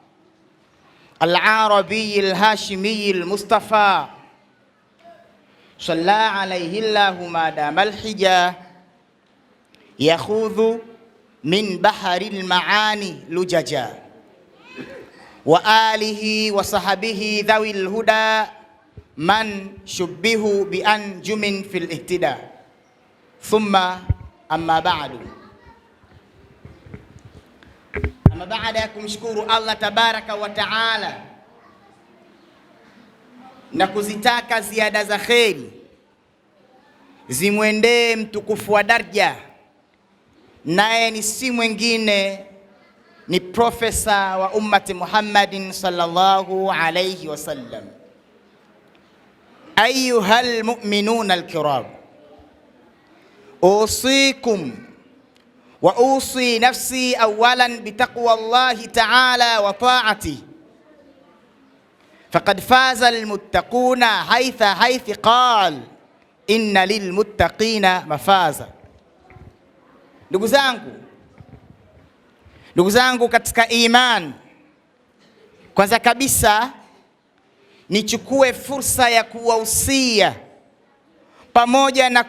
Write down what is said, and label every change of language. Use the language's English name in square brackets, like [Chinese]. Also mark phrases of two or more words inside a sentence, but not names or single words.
[Arabic] العربي الهاشمي المصطفى، صلى عليه الله ما دام الحجة يخوض من بحر المعاني لججا، وآله وصحبه ذوي الهدى من شبهوا بأنجم في الاهتداء. ثم أما بعد. [Swahili] Ama baada ya kumshukuru Allah [Arabic] تبارك وتعالى [Swahili] na kuzitaka ziada za kheri zimwendee mtukufu wa daraja, naye ni si mwingine ni profesa wa [Arabic] أمة محمد صلى الله عليه وسلم. أيها المؤمنون الكرام أوصيكم ونفسي أولا بتقوى الله تعالى وطاعته فقد فاز المتقون حيث قال إن للمتقين مفازا. [Swahili] Ndugu zangu katika iman, kwanza kabisa nichukue fursa ya kuwahusia pamoja na